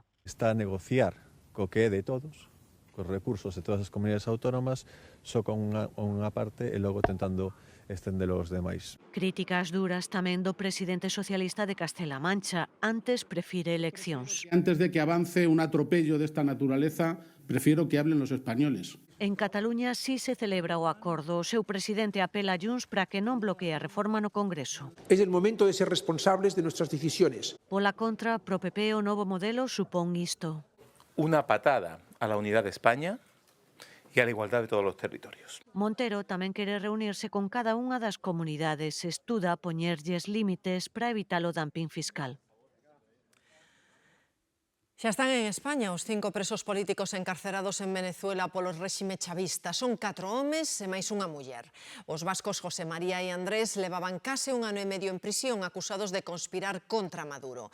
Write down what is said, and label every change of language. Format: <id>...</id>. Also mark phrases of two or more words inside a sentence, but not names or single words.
<gl>Está a negociar co que é de todos, cos recursos de todas as comunidades autónomas, só con unha parte e logo tentando estendelo aos demais. Críticas duras tamén do presidente socialista de Castela Mancha. Antes prefire eleccións.</gl> <es>Antes de que avance un atropello desta naturaleza, prefiero que hablen los españoles.</es> <gl>En Cataluña sí se celebra o acordo. O seu presidente apela a Junts para que non bloquee a reforma no Congreso.</gl> <es>Es el momento de ser responsables de nuestras decisiones.</es> <gl>Pola contra, pro PP o novo modelo supón isto.</gl> <es>Una patada a la unidad de España e a la igualdad de todos los territorios.</es> <gl>Montero tamén quere reunirse con cada unha das comunidades. Estuda poñerlles límites para evitar o dumping fiscal. Xa están en España os 5 presos políticos encarcerados en Venezuela polo réxime chavista. Son 4 homes e máis unha muller. Os vascos José María e Andrés levaban case 1 ano e medio en prisión acusados de conspirar contra Maduro.</gl>